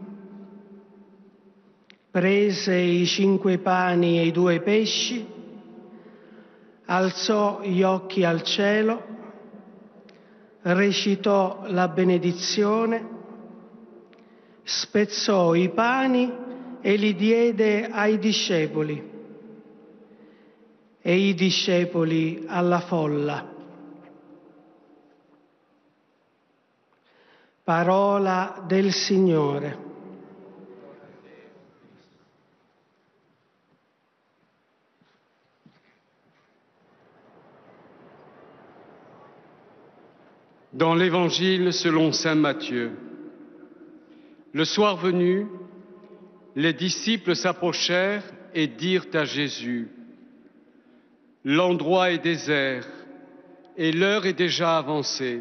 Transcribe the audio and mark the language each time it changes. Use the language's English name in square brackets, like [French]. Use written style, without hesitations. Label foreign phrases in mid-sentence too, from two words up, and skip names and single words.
[Italian] Prese i 5 pani e i 2 pesci, alzò gli occhi al cielo, recitò la benedizione, spezzò i pani e li diede ai discepoli e i discepoli alla folla. Parola del Signore. [French] Dans l'Évangile selon saint Matthieu, le soir venu, les disciples s'approchèrent et dirent à Jésus: l'endroit est désert et l'heure est déjà avancée.